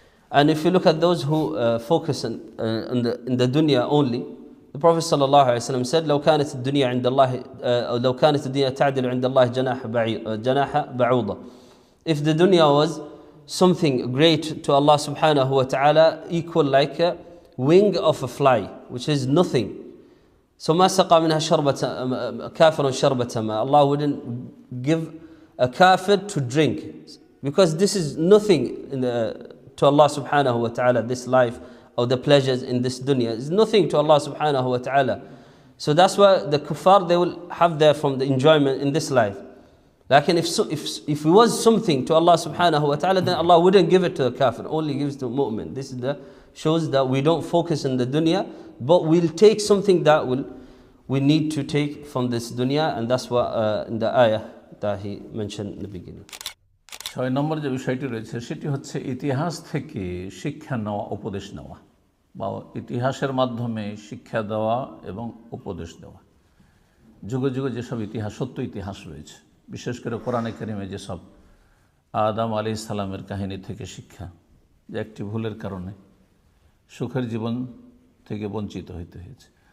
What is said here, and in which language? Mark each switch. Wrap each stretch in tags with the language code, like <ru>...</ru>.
<en>And if you look at those who focus in the dunya only, the Prophet sallallahu alaihi wasallam said,</en> <ar>لو كانت الدنيا عند الله لو كانت الدنيا تعدل عند الله جناح بعوضة,</ar> <en>if the dunya was something great to Allah subhanahu wa ta'ala, equal like a wing of a fly, which is nothing,</en> <ar>So ما سقى منها شربة كافر شربة ماء.</ar> <en>Allah wouldn't give a kafir to drink, because this is nothing to Allah subhanahu wa ta'ala, this life or the pleasures in this dunya is nothing to Allah subhanahu wa ta'ala. So that's why the kuffar, they will have there from the enjoyment in this life. Like if it was something to Allah subhanahu wa ta'ala, then Allah wouldn't give it to the kafir, only gives to mu'min. This is the shows that we don't focus on the dunya, but we'll take something that we need to take from this dunya, and that's what in the ayah that he mentioned in the beginning.</en> <bn>6 নম্বর যে বিষয়টি রয়েছে সেটি হচ্ছে ইতিহাস থেকে শিক্ষা নেওয়া, উপদেশ নেওয়া, বা ইতিহাসের মাধ্যমে শিক্ষা দেওয়া এবং উপদেশ দেওয়া। যুগে যুগে যেসব ইতিহাস, সত্য ইতিহাস রয়েছে, বিশেষ করে কোরআনে কারিমে যেসব আদম আলাইহিস সালামের কাহিনী থেকে শিক্ষা, যে একটি ভুলের কারণে সুখের জীবন থেকে বঞ্চিত হইতে হয়েছে।</bn>